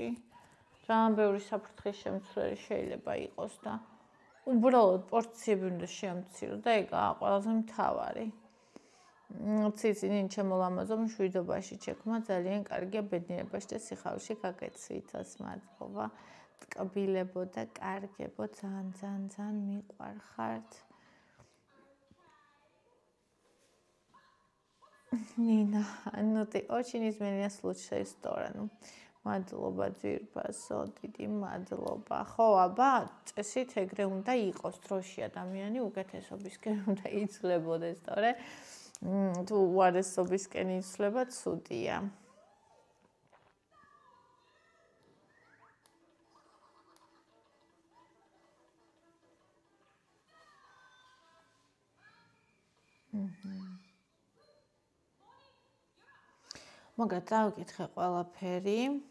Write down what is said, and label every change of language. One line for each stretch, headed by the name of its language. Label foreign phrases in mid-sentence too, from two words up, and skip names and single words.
Georgian: ძალიან ბევრი საფრთხის შემცვლელი შეიძლება იყოს და უბრალოდ პორციები უნდა შეამცირო და ეგაა ყველაზე მთავარი. ციცი ნინი ჩემო ლამაზო, მშვიდობაში ჩექმა ძალიან კარგია ბედნიერებაში და სიხარულში გაგეცვითოს, მადლობა. ტკბილებო და კარგებო, ძალიან მიყვარხართ.
Russian: Nina, ну ты очень изменилась в лучшую сторону.
Georgian: მადლობა ძვირფასო, დიდი მადლობა. ხო, აბა, წესით ეგრე უნდა იყოს დროში ადამიანი უკეთესობისკენ უნდა იცვლებოდეს, თორე თუ უარესობისკენ იცვლება, ცუდია. მაგათ დავკითხე ყველაფერი.